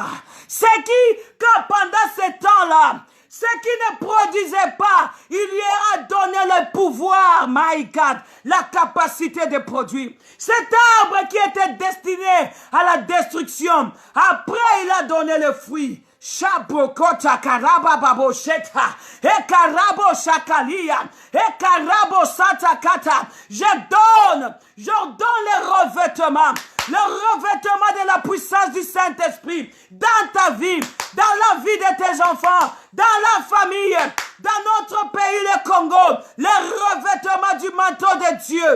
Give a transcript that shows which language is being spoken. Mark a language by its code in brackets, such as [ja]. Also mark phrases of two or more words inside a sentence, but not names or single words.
[fr] C'est qui, quand pendant ces temps-là, ce qui ne produisait pas, il lui a donné le pouvoir, [en] my God, [fr] la capacité de produire. Cet arbre qui était destiné à la destruction, après il a donné le fruit. Shabokota karaba babo sheta, ekarabo shakalia, ekarabo satakata. J'ordonne le revêtement de la puissance du Saint-Esprit dans ta vie, dans la vie de tes enfants, dans la famille, dans notre pays, le Congo, le revêtement du manteau de Dieu.